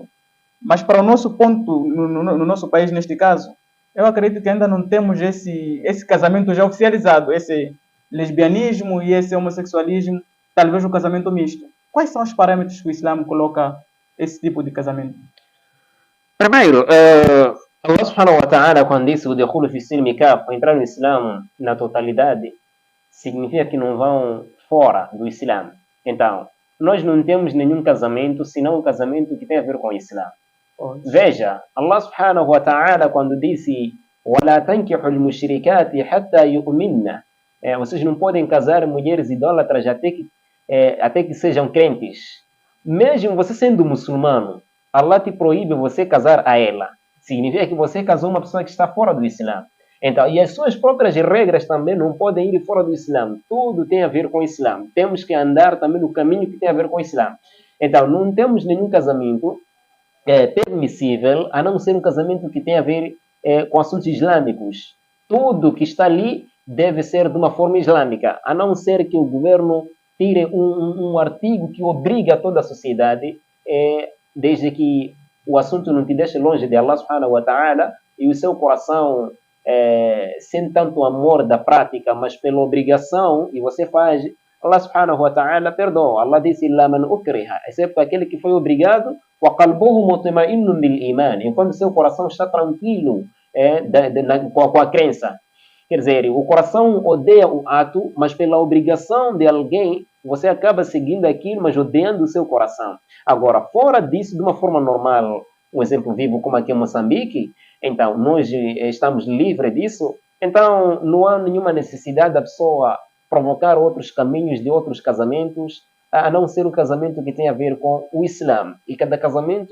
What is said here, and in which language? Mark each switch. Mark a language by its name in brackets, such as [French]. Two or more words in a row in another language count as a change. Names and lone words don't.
[Portuguese] Mas para o nosso ponto, no nosso país neste caso, eu acredito que ainda não temos esse casamento já oficializado, esse lesbianismo e esse homossexualismo, talvez o casamento misto. Quais são os parâmetros que o Islã coloca esse tipo de casamento? Primeiro, [Arabic] الله سبحانه وتعالى, [Portuguese] quando disse o [Arabic] ادخلوا في السلم كافة, [Portuguese] entrar no Islã na totalidade, significa que não vão fora do Islã. Então, nós não temos nenhum casamento senão um casamento que tem a ver com o Islã. Veja, [Arabic] الله سبحانه وتعالى, [Portuguese] quando disse [Arabic] وَلَا تَنْكِحُ الْمُشْرِكَاتِ حَتَّى يُؤْمِنَّ, [Portuguese] vocês não podem casar mulheres idólatras até que sejam crentes. Mesmo você sendo muçulmano, Allah te proíbe você casar a ela. Significa que você casou uma pessoa que está fora do Islã. Então, e as suas próprias regras também não podem ir fora do Islã. Tudo tem a ver com o Islã. Temos que andar também no caminho que tem a ver com o Islã. Então, não temos nenhum casamento permissível, a não ser um casamento que tem a ver com assuntos islâmicos. Tudo que está ali deve ser de uma forma islâmica, a não ser que o governo tire um artigo que obriga toda a sociedade, desde que o assunto não te deixe longe de [Arabic] الله سبحانه وتعالى [Portuguese] e o seu coração sem tanto amor da prática, mas pela obrigação, e você faz, [Arabic] الله سبحانه وتعالى [Portuguese] perdoa. [Arabic] Allah disse, إلا من أكره, [Portuguese] exceto aquele que foi obrigado, [Arabic] وقلبه مطمئن بالإيمان, [Portuguese] enquanto seu coração está tranquilo com a crença. Quer dizer, o coração odeia o ato, mas pela obrigação de alguém, você acaba seguindo aquilo, mas odiando o seu coração. Agora, fora disso, de uma forma normal, um exemplo vivo como aqui em Moçambique, então nós estamos livres disso, então não há nenhuma necessidade da pessoa provocar outros caminhos de outros casamentos, a não ser o casamento que tem a ver com o Islã.